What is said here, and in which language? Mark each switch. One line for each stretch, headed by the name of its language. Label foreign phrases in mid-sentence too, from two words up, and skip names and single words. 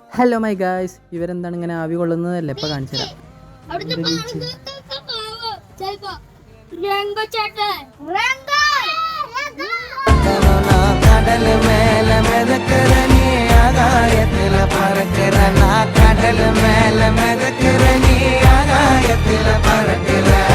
English: Hello my guys,
Malayalam: ഇവരെന്താണ് ഇങ്ങനെ ആവി കൊള്ളുന്നതല്ലേ? ഇപ്പൊ കാണിച്ചു തരാം.
Tamil: கடல் மேல மிதக்கிற நீ ஆகாயத்தில பறக்கிற நான் கடல் மேல மிதக்கிற நீ ஆகாயத்தில பறக்கிற